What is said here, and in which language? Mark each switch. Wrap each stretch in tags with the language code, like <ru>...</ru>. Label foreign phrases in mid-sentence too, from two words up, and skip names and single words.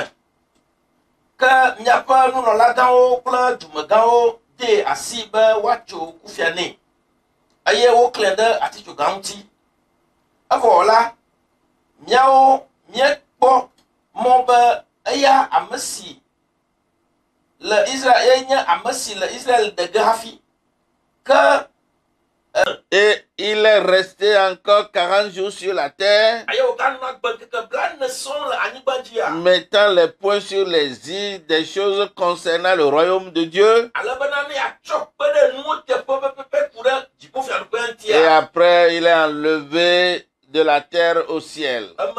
<ee>Ke miaƒe nunɔlagãwo kple dumegãwo de asi be woatso kufia nɛ eye woklẽ ɖe atitsoga ŋuti. Evɔ la, míawo míekpɔ mɔ be eya ame si le Israël nye ame si le Israël de ge hafi.</ee> <fr>Que et il est resté encore 40 jours sur la terre, mettant les points sur les îles des choses concernant le royaume de Dieu. Et après, il est enlevé de la terre au ciel.</fr>